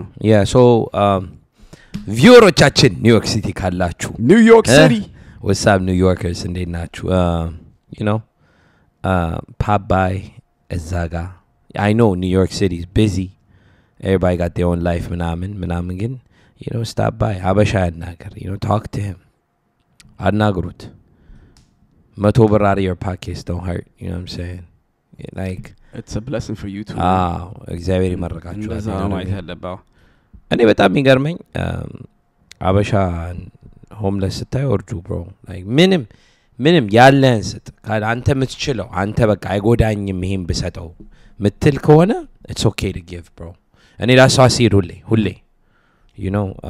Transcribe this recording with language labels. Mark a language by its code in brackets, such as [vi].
[en] yeah so [am] ቪውሮቻችን ኒውዮርክ ሲቲ ካላችሁ ኒውዮርክ ሲቲ [en] what's up New Yorkers [am] እንዴት ናችሁ [en] you know [am] ፓባይ እዛጋ [en] I know New York City is busy everybody got their own life [am] ምናምን ግን [en] you know stop by [am] ሀበሻ ያናገር [en] you know talk to him [am] አናግሩት [en] $100 out of your pockets don't hurt you know what I'm saying like it's a blessing for you too [am] እግዚአብሔር ይመርቃችሁ እንደዛ ነው አይተለባው እኔ በጣም የሚገርመኝ አበሻ ሆምለስ ስታይ ወርጁ [en] bro like [am] ምንም ያለህን ስጥ አንተ የምትችለው አንተ በቃ አይጎዳኝም ይሄን ብሰጠው ምትል ከሆነ [en] it's okay to give bro [am] እኔ ራሱ ሲድ ሁሌ [en] you know